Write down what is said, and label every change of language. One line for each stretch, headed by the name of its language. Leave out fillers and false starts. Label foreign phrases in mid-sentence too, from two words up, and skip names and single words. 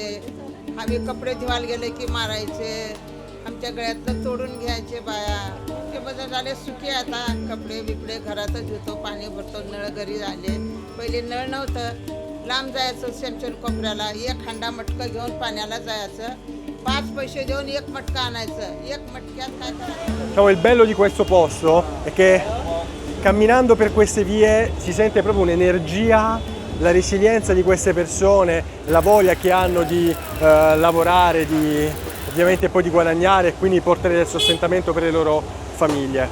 Marathi: आम्ही कपडे धुवायला गेले की मारायचे, आमच्या गळ्यातलं तोडून घ्यायचे बाया. ते माझं झाले सुखी आता कपडे बिपडे घरातच धुतो पाणी भरतो नळ घरी झाले पहिले नळ नव्हतं लांब जायचं सेंचुरी कोपऱ्याला एक हांडा मटकं घेऊन पाण्याला जायचं 5 पैसे देऊन एक मटका आणायचं एक मटक्यात काय करायचं.
Italian: Diciamo, il bello di questo posto è che camminando per queste vie si sente proprio un'energia, la resilienza di queste persone, la voglia che hanno di lavorare, di ovviamente poi di guadagnare e quindi portare del sostentamento per le loro famiglie.